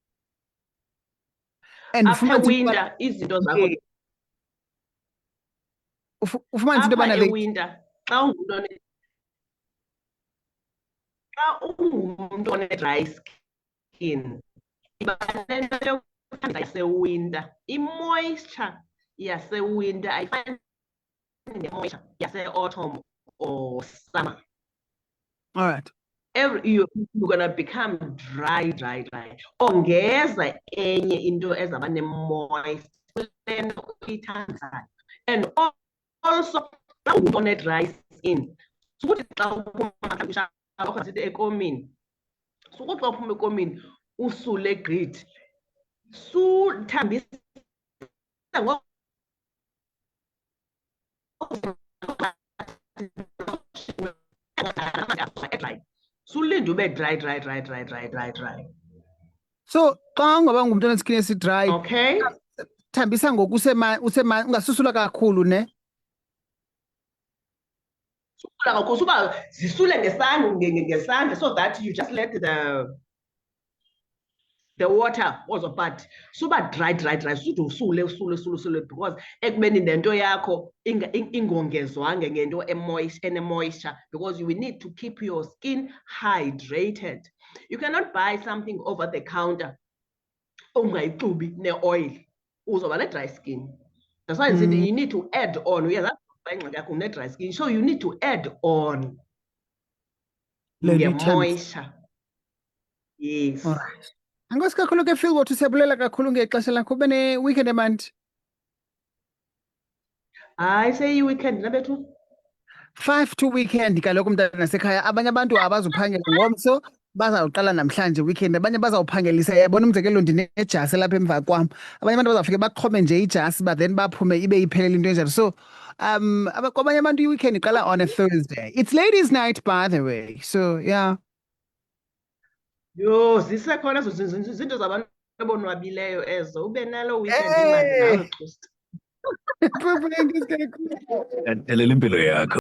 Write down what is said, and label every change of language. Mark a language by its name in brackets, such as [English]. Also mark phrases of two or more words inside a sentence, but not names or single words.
[English] And after winter [Xhosa] izinto zakho ufumanise into apha yobana ewinter xa ungumntu [English] one-dry skin [Xhosa] iba nento yokuthanda yasewinter. I-moisture yasewinter ayifani ne-moisture yase- [English] autumn or summer. all right. You're gonna become dry. [Xhosa] Ongeza enye into ezaba ne-moisture lento uyithandayo. [English] And also [Xhosa] xa ungumntu [English] one-dry skin [Xhosa] sukuthi xa uphuma sithi ekomini, sukuthi xa uphuma ekomini usule grit, suthambisa sulinde ube dry. So xa ungaba ngumntu oneskin esi-dry, Okay, thambisa ngoku ungasusula kakhulu ne. sukula kakhulu suba zisule ngesandla [English] so that you just let the water also, but suba dry [Xhosa] sude usule [English] because [Xhosa] ekubeni nento yakho ingongezwanga ngento ene-moisture, [English] because you will need to keep your skin hydrated. You cannot buy something over the counter [Xhosa] ungayixubi ne-oil uzoba ne-dry skin. [English] That's why you need to add on. Yeah, that's [Xhosa] ingxaki yakho une-dry skin, [English] so you need to add on nge-moisture. Yes. All right. [Xhosa] Angosi kakhulu ke Phil, wathi siyabulela kakhulu ngexesha lakho. Ube ne-weekend emandi. Hayi seyi-weekend nabethu. 5 to weekend kaloku mntana sekhaya. Abanye abantu abazuphangela ngomso, bazawuqala namhlanje weekend. Abanye bazawuphangelisa. Yabona umzekelo ndinejasi lapha emva kwam. Abanye abantu bazawufike baqhome nje ijasi [English] but then [Xhosa] baphume ibe iphelele into enjalo. So kwabanye abantu i-weekend iqala [English] on a Thursday. It's ladies' night, by the way. So yeah. [Xhosa] Yho, zisekhona ezo zinto zabantu abonwabileyo ezo. Ube nalo weekend imandi nawe Xusti. Perfect. Delela impilo yakho.